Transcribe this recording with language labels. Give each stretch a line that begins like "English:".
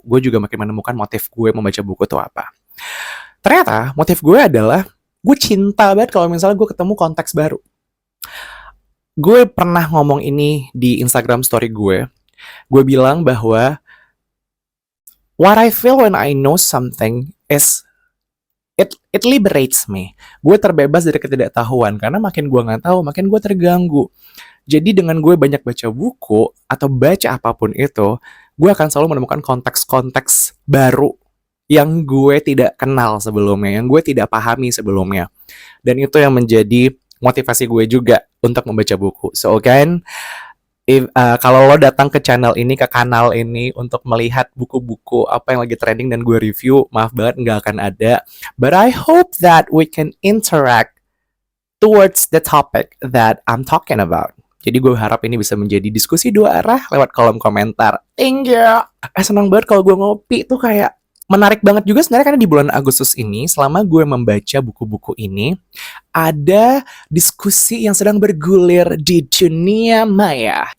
Indonesian: Gue juga makin menemukan motif gue membaca buku itu apa. Ternyata motif gue adalah, gue cinta banget kalau misalnya gue ketemu konteks baru. Gue pernah ngomong ini di Instagram story gue. Gue bilang bahwa
English: what I feel when I know something is it liberates me.
Indonesian: Gue terbebas dari ketidaktahuan, karena makin gue nggak tahu, makin gue terganggu. Jadi dengan gue banyak baca buku atau baca apapun itu, gue akan selalu menemukan konteks-konteks baru yang gue tidak kenal sebelumnya, yang gue tidak pahami sebelumnya. Dan itu yang menjadi motivasi gue juga untuk membaca buku. So kan, kalau lo datang ke channel ini, ke kanal ini untuk melihat buku-buku apa yang lagi trending dan gue review, maaf banget nggak akan ada.
English: But I hope that we can interact towards the topic that I'm talking about.
Indonesian: Jadi gue harap ini bisa menjadi diskusi 2 arah lewat kolom komentar.
English: Thank you.
Indonesian: Senang banget kalau gue ngopi tuh kayak menarik banget juga sebenarnya, karena di bulan Agustus ini, selama gue membaca buku-buku ini, ada diskusi yang sedang bergulir di dunia maya.